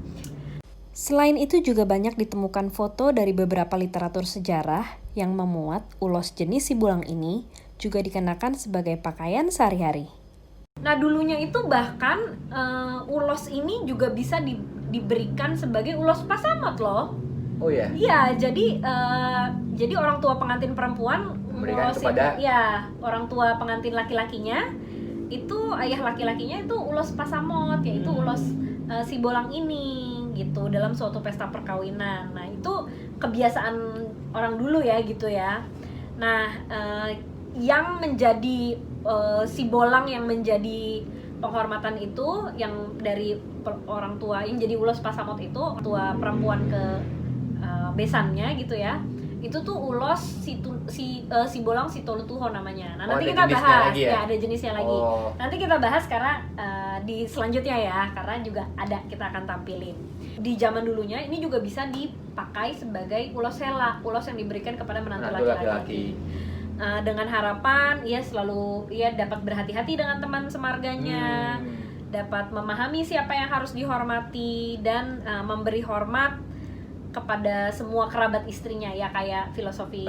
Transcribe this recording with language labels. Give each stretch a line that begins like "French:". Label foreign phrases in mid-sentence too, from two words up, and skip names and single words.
Indonesian: Selain itu juga banyak ditemukan foto dari beberapa literatur sejarah yang memuat ulos jenis Sibolang ini juga dikenakan sebagai pakaian sehari-hari. Nah, dulunya itu bahkan ulos ini juga bisa diberikan sebagai ulos pasamot loh. Oh ya? Iya, jadi orang tua pengantin perempuan memberikan kepada orang tua pengantin laki-lakinya, itu ayah laki-lakinya itu ulos pasamot, yaitu ulos Sibolang ini gitu dalam suatu pesta perkawinan. Nah, itu kebiasaan orang dulu ya gitu ya. Nah, yang menjadi Sibolang yang menjadi penghormatan itu yang dari orang tua yang jadi ulos pasamot itu tua perempuan ke besannya gitu ya. Itu tuh ulos Sibolang Situlutuho namanya. Nah, nanti kita bahas ya, ada jenisnya lagi. Nanti kita bahas karena di selanjutnya ya, karena juga kita akan tampilin. Di zaman dulunya ini juga bisa dipakai sebagai ulos sela, ulos yang diberikan kepada menantu laki-laki. Dengan harapan ia dapat berhati-hati dengan teman semarganya, dapat memahami siapa yang harus dihormati dan memberi hormat kepada semua kerabat istrinya ya, kayak filosofi